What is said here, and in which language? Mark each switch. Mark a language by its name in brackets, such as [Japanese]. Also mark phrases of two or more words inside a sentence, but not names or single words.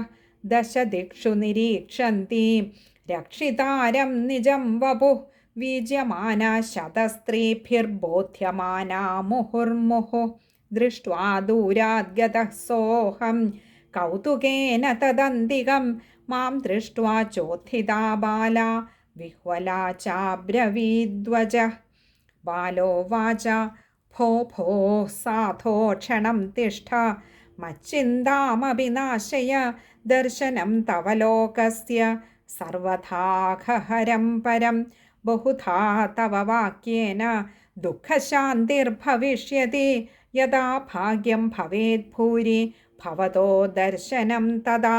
[Sanskrit] दश दिक्षु निरीक्षन्ति रक्षितारं निजं वपुः वीज्यमाना शतस्त्रीभिर्बोध्यमाना मुहुर्मुहुः। दृष्ट्वा दूराद्गतः सोऽहं कौतुकेन तदन्तिकं मां दृष्ट्वा चोत्थिता बाला विह्वला चाब्रवीद्वजः। ബാലോവാച ഭോ ഭോ സാധോ ക്ഷണം തിഷ്ഠ മച്ചിന്താമപി നാശയ ദർശനം തവ ലോകസ്യ സർവഥാഹരം പരം ബഹുധാ തവ വാക്യേന ദുഃഖശാന്തിർഭവിഷ്യതി യഥാ ഭാഗ്യം ഭവേത് ഭൂരി ഭവതോ ദർശനം തഥാ.